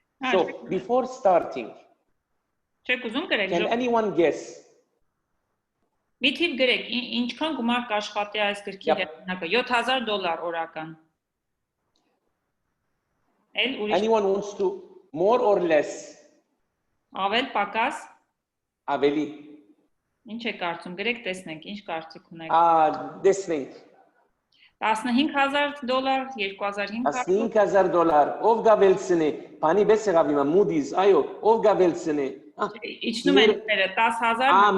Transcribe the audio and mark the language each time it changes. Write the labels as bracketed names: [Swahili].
[English] So before starting, can anyone guess? [Armenian] Միթիվ գրեք, ինչքան գումար կաշխատի այս գրքի հեղինակը, $7,000 օրական։ [English] Anyone wants to more or less? [Armenian] Ավել, պակաս։ Ավելի։ Ինչ է կարծում, գրեք, տեսնենք, ինչ կարծիք ունեք։ Տեսնենք։ $15,000, $2,500։ $15,000, ով գավելցնի, բանի պես եղավ հիմա Moody's, այո, ով գավելցնի։ Իջնում են դերը 10,000։